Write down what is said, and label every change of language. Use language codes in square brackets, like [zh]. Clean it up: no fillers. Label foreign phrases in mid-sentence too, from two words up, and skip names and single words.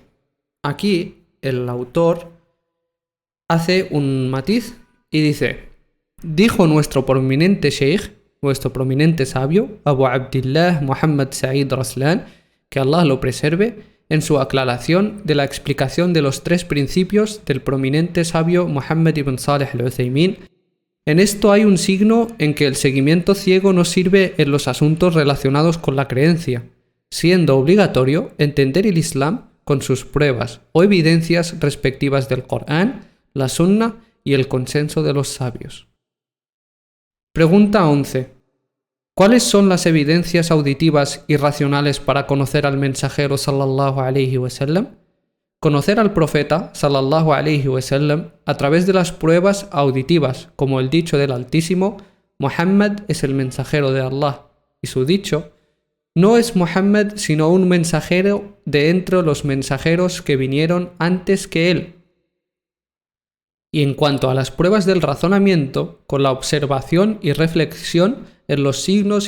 [es] Aquí el autor hace un matiz y dice: dijo nuestro prominente sheikh, nuestro prominente sabio, Abu Abdillah Muhammad Sa'id Raslan, que Allah lo preserve, en su aclaración de la explicación de los 3 principios del prominente sabio Muhammad ibn Salih al-Uthaymin. En esto hay un signo en que el seguimiento ciego no sirve en los asuntos relacionados con la creencia, siendo obligatorio entender el Islam con sus pruebas o evidencias respectivas del Corán, la Sunna y el consenso de los sabios. Pregunta 11. ¿Cuáles son las evidencias auditivas y racionales para conocer al mensajero [ar] صلى الله عليه وسلم? [es] Conocer al profeta [ar] صلى الله عليه وسلم [es] a través de las pruebas auditivas, como el dicho del Altísimo: Muhammad es el mensajero de Allah, y su dicho: no es Muhammad sino un mensajero de entre los mensajeros que vinieron antes que él. Y en cuanto a las pruebas del razonamiento, con la observación y reflexión en los signos y